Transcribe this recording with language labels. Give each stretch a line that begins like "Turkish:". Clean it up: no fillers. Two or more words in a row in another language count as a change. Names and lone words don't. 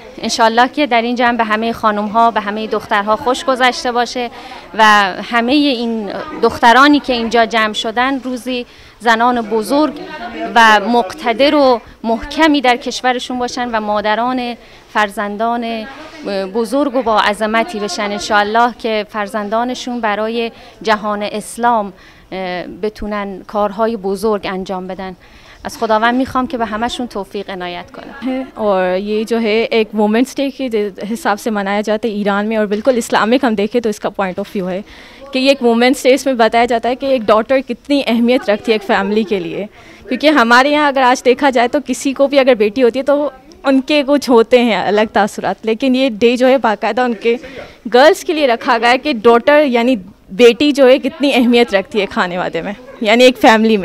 Persian: انشالله که در این جمع به همه خانم ها به همه دخترها خوش گذشته باشه و همه این دخترانی که اینجا جمع شدن روزی زنان بزرگ و مقتدر و محکمی در کشورشون باشن و مادران فرزندان بزرگ و با عظمتی بشن. انشالله که فرزندانشون برای جهان اسلام بتونن کارهای بزرگ انجام بدن. از خداوند میخوام که به همشون توفیق عنایت کنه.
Hindi: और ये जो है एक
English: women's day
Hindi: के हिसाब से मनाया जाता है ईरान में, और बिल्कुल इस्लामिक हम देखें तो इसका
English: point of view
Hindi: है कि ये एक
English: women's day
Hindi: इसमें बताया जाता है कि एक डॉटर कितनी अहमियत रखती है एक फैमिली के लिए। क्योंकि हमारे यहाँ अगर आज देखा जाए तो किसी को भी अगर बेटी होती है तो उनके कुछ होते हैं अलग तासुरात, लेकिन ये डे जो है बाकायदा उनके गर्ल्स के लिए रखा गया है कि डॉटर यानी बेटी जो है कितनी अहमियत रखती है खाने वादे में, यानी एक फैमिली में।